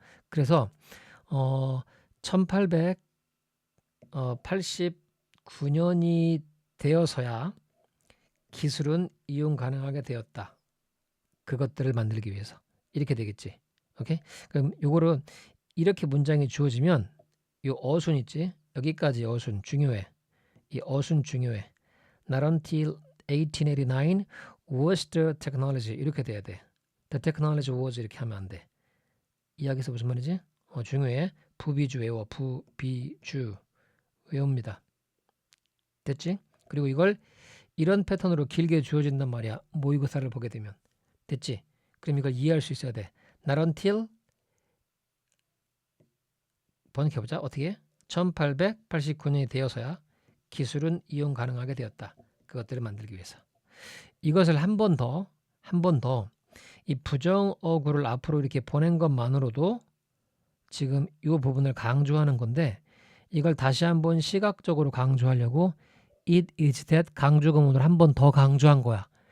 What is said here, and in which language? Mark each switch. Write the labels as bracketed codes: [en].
[ko] 그래서 1889년이 되어서야 기술은 이용 가능하게 되었다. 그것들을 만들기 위해서. 이렇게 되겠지. 오케이? 그럼 요거를 이렇게 문장이 주어지면 이 어순 있지? 여기까지 어순 중요해. 이 어순 중요해. [en] Not until 1889 was the technology [ko] 이렇게 돼야 돼. [en] The technology was [ko] 이렇게 하면 안 돼. 이야기에서 무슨 말이지? 중요해. 부비주 외워. 부비주 외웁니다. 됐지? 그리고 이걸 이런 패턴으로 길게 주어진단 말이야. 모의고사를 보게 되면. 됐지? 그럼 이걸 이해할 수 있어야 돼. [en] Not until [ko] 번역해보자. 어떻게? 1889년이 되어서야 기술은 이용 가능하게 되었다. 그것들을 만들기 위해서. 이것을 한 번 더 이 부정어구를 앞으로 이렇게 보낸 것만으로도 지금 이 부분을 강조하는 건데 이걸 다시 한번 시각적으로 강조하려고 [en] it is that [ko] 강조구문을 한 번 더 강조한 거야.